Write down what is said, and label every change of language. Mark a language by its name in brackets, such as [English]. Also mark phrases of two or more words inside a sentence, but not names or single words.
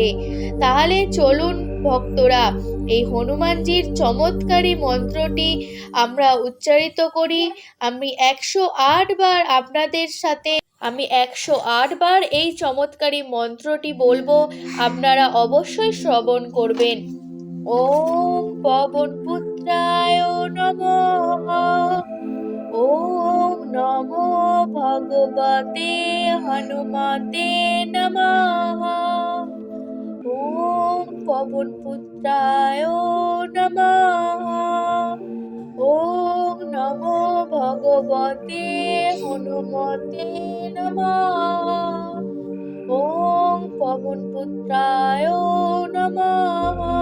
[Bangla] তাহলে চলুন ভক্তরা, এই হনুমানজির চমৎকারী মন্ত্রটি আমরা উচ্চারিত করি। আমি 108 বার আপনাদের সাথে 108 বার এই চমৎকারী মন্ত্রটি বলবো, আপনারা অবশ্যই শ্রবণ করবেন। [Sanskrit] ওম পবনপুত্রায় নমঃ, ওম নমো ভগবতে হনুমতে নমঃ, ওম পবনপুত্রায় নমঃ, ওম নমো ভগবতে হনুমতে নমঃ, ওম পবনপুত্রায় নমঃ,